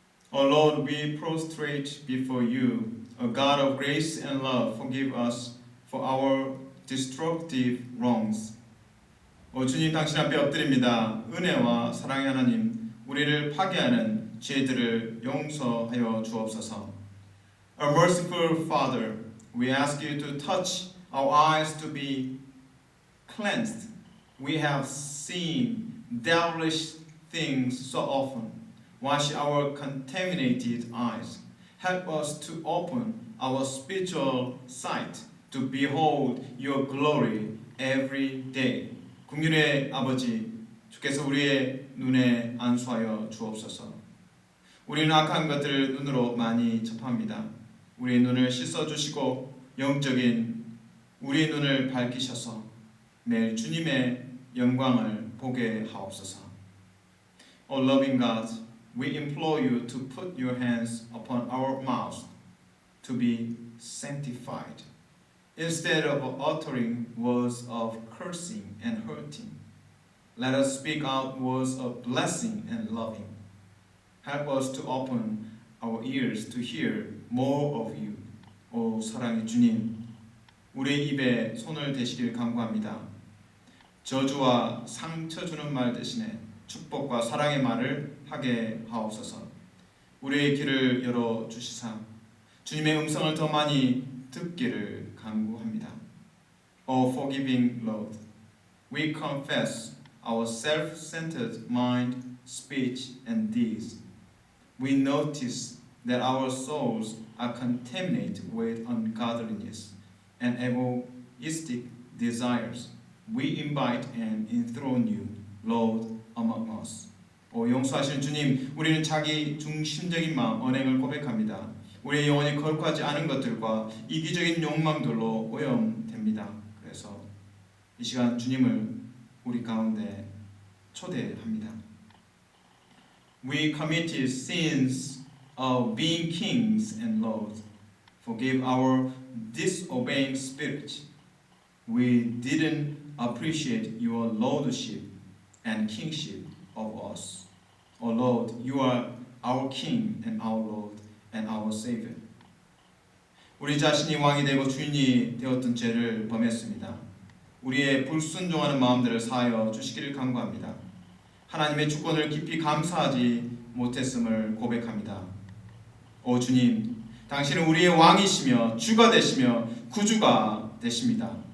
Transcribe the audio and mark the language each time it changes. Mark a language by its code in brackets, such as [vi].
[en] O Lord, we prostrate before you, a God of grace and love. Forgive us for our destructive wrongs. [ko] 주님, 당신 앞에 엎드립니다. 은혜와 사랑의 하나님, 우리를 파괴하는 죄들을 용서하여 주옵소서. [en] A merciful Father, we ask you to touch our eyes to be cleansed. We have seen devilish things so often. Wash our contaminated eyes. Help us to open our spiritual sight to behold your glory every day. [ko] 긍휼의 아버지, 주께서 우리의 눈에 안수하여 주옵소서. 우리는 악한 것들을 눈으로 많이 접합니다. 우리의 눈을 씻어주시고 영적인 우리의 눈을 밝히셔서 매일 주님의 영광을 보게 하옵소서. [en] O loving God, we implore you to put your hands upon our mouths to be sanctified. Instead of uttering words of cursing and hurting, let us speak out words of blessing and loving. Help us to open our ears to hear more of you. [ko] 오 사랑의 주님, 우리의 입에 손을 대시길 간구합니다. 저주와 상처 주는 말 대신에 축복과 사랑의 말을 하게 하옵소서. 우리의 귀를 열어 주시사 주님의 음성을 더 많이 듣기를 간구합니다. [en] O forgiving Lord, we confess our self-centered mind, speech, and deeds. We notice that our souls are contaminated with ungodliness and egoistic desires. We invite and enthrone you, Lord, among us. [ko] 용서하시는 주님, 우리는 자기 중심적인 마음, 언행을 고백합니다. 우리의 영혼이 거룩하지 않은 것들과 이기적인 욕망들로 오염됩니다. 그래서 이 시간 주님을 우리 가운데 초대합니다. [en] We committed sins of being kings and lords. Forgive our disobeying spirit. We didn't appreciate your lordship and kingship of us. O Lord, you are our King and our Lord and our Savior. [ko] 우리 자신이 왕이 되고 주인이 되었던 죄를 범했습니다. 우리의 불순종하는 마음들을 사하여 주시기를 간구합니다. 하나님의 주권을 깊이 감사하지 못했음을 고백합니다. 오 주님, 당신은 우리의 왕이시며 주가 되시며 구주가 되십니다.